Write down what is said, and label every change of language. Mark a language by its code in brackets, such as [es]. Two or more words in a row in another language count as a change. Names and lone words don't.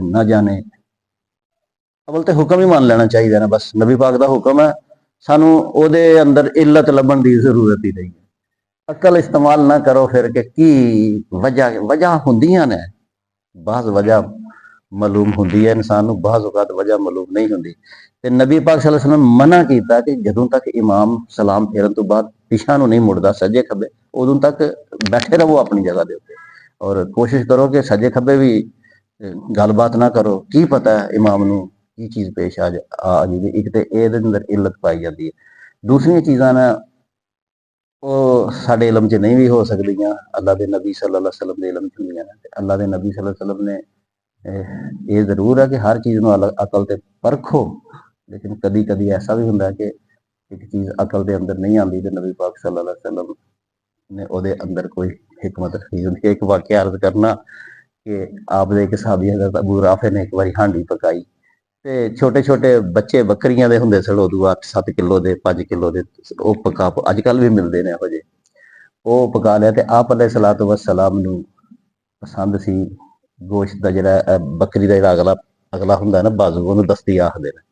[ur] نہ جانے اول تو حکم ہی مان لینا چاہیے نا، بس نبی پاک کا حکم ہے, [pa] ਸਾਨੂੰ ਓਦੇ ਅੰਦਰ ਇੱਲਤ ਲੱਭਣ ਕੀ ਜ਼ਰੂਰਤ ਹੀ ਨਹੀਂ ਹੈ। ਅਕਲ ਇਸਤੇਮਾਲ ਨਾ ਕਰੋ ਫਿਰ ਕਿ ਵਜ੍ਹਾ ਹੋਂਦੀਆਂ ਨੇ, ਬਾਜ਼ ਵਜ੍ਹਾ ਮਾਲੂਮ ਹੋਂਦੀ ਹੈ ਇਨਸਾਨ ਨੂੰ, ਬਾਜ਼ ਔਕਾਤ ਵਜ੍ਹਾ ਮਾਲੂਮ ਨਹੀਂ ਹੋਂਦੀ। ਤੇ ਨਬੀ ਪਾਕ [ar] صلى الله عليه وسلم [pa] ਮਨਾ ਕੀਆ ਕਿ ਜਦੋਂ ਤਕ ਇਮਾਮ ਸਲਾਮ ਫੇਰਨ ਤੋ ਬਾਅਦ ਪਿੱਛਾ ਨੂੰ ਨਹੀਂ ਮੁੜਦਾ ਸੱਜੇ ਖੱਬੇ, ਉਦੋਂ ਤਕ ਬੈਠੇ ਰਹੋ ਅਪਣੀ ਜਗ੍ਹਾ ਕੇ ਉੱਤੇ, ਔਰ ਕੋਸ਼ਿਸ਼ ਕਰੋ ਕਿ ਸੱਜੇ ਖੱਬੇ ਭੀ ਗੱਲਬਾਤ ਨਾ ਕਰੋ। ਕੀ ਪਤਾ ਹੈ ਇਮਾਮ ਨੂੰ ਕੀ ਚੀਜ਼ ਪੇਸ਼ ਆ ਜਾਏ। [ur] ایک تو یہ اندر علت پائی جاتی ہے. [pa] ਦੂਸਰੀ ਚੀਜ਼ਾਂ ਨਾ ਵੋ ਸਾਡੇ ਇਲਮ ਚ ਨਹੀਂ ਭੀ ਹੋ ਸਕਦੀਆਂ, ਅੱਲਾਹ ਕੇ ਨਬੀ [ar] صلى الله عليه وسلم [pa] ਕੇ ਇਲਮ ਚ ਹੁੰਦੀਆਂ ਨੇ। ਅੱਲਾਹ ਕੇ ਨਬੀ [ar] صلى الله عليه وسلم [pa] ਨੇ ਯੇ ਜ਼ਰੂਰ ਹੈ ਕਿ ਹਰ ਚੀਜ਼ ਨੂੰ ਅਕਲ ਤੇ ਪਰਖੋ, ਲੇਕਿਨ ਕਦੀ ਕਦੀ ਐਸਾ ਭੀ ਹੋਂਦਾ ਹੈ ਕਿ ਏਕ ਚੀਜ਼ ਅਕਲ ਕੇ ਅੰਦਰ ਨਹੀਂ ਆਤੀ ਤੋ ਨਬੀ ਪਾਕ [ar] صلى الله عليه وسلم [pa] ਨੇ ਉਹਦੇ ਅੰਦਰ ਕੋਈ ਹਿਕਮਤ ਰੱਖੀ ਹੋਂਦੀ ਹੈ। ਏਕ ਵਾਕਿਆ ਅਰਜ਼ ਕਰਨਾ ਕਿ ਆਪ ਏਕ ਸਹਾਬੀ ਹਜ਼ਰਤ ਅਬੂ ਰਾਫ਼ੇ ਨੇ ਏਕ ਬਾਰ ਹਾਂਡੀ ਪਕਾਈ ਤੇ ਛੋਟੇ ਛੋਟੇ ਬੱਚੇ ਬੱਕਰੀਆਂ ਦੇ ਹੁੰਦੇ ਸਨ ਉਦੋਂ 8-7 ਕਿਲੋ ਦੇ 5 ਕਿਲੋ ਦੇ, ਉਹ ਪਕਾ ਅੱਜ ਕੱਲ ਵੀ ਮਿਲਦੇ ਨੇ ਇਹੋ ਜਿਹੇ, ਉਹ ਪਕਾ ਲਿਆ। ਤੇ ਆਪ [ar] عليه الصلاة والسلام [pa] ਨੂੰ ਪਸੰਦ ਸੀ ਗੋਸ਼ਤ ਦਾ, ਜਿਹੜਾ ਬੱਕਰੀ ਦਾ ਜਿਹੜਾ ਅਗਲਾ ਅਗਲਾ ਹੁੰਦਾ ਨਾ ਬਾਜ਼ੂ, ਉਹਨੂੰ ਦਸਤੀ ਆਖਦੇ ਨੇ।